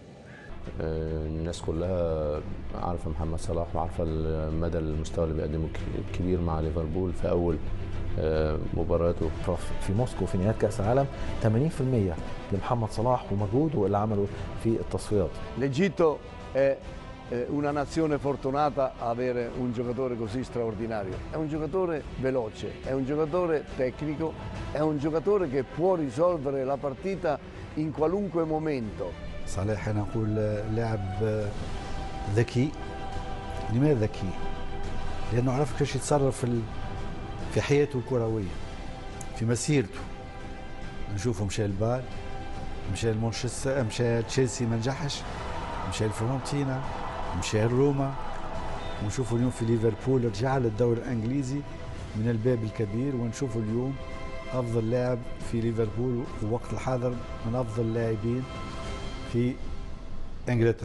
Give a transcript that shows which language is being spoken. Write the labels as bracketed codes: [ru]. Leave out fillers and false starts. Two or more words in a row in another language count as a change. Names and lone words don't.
[ar] الناس كلها عارفة محمد صلاح، وعارفة مدى المستوى اللي بيقدمه الكبير مع ليفربول في أول مباراته في موسكو في نهاية كأس العالم. 80% لمحمد صلاح ومجهوده اللي عمله في التصفيات. [it] L'Egitto è una nazione fortunata a avere un giocatore così straordinario. È un giocatore veloce, è un giocatore tecnico, è un giocatore che può risolvere la partita in qualunque momento. [ar] صالح أنا أقول لاعب ذكي. لماذا ذكي؟ لأنه عرف كيف يتصرف في حياته الكروية، في مسيرته. نشوفه مشى البال، مشى المانشستر، مشى تشيلسي ما نجحش، مشى الفرونتينا، مشى الروما، ونشوفه اليوم في ليفربول رجع للدوري الانجليزي من الباب الكبير، ونشوفه اليوم افضل لاعب في ليفربول ووقت الحاضر من افضل اللاعبين في انجلترا.